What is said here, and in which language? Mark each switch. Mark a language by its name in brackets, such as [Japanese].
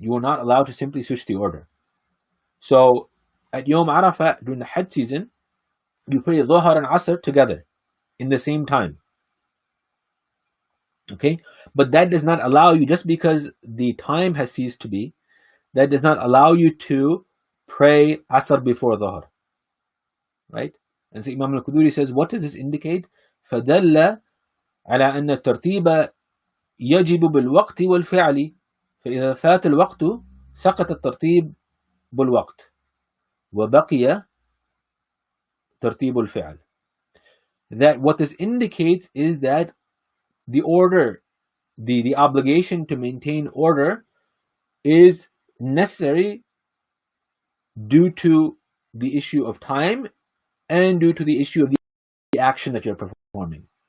[English] You are not allowed to simply switch the order. So at Yom Arafah during the Hajj season, you pray Dhuhr and Asr together in the same time. Okay? But that does not allow you, just because the time has ceased to be, that does not allow you to pray Asr before Dhuhr. Right? And so Imam al-Quduri says, what does this indicate? [Arabic] فَدَلَّ على أن الترتيب يجب بالوقت والفعل فإذا فات الوقت سقط الترتيب بالوقت وبقي ترتيب الفعل. [English] That what this indicates is that the order, the obligation to maintain order is necessary due to the issue of time and due to the issue of the action that you're performing.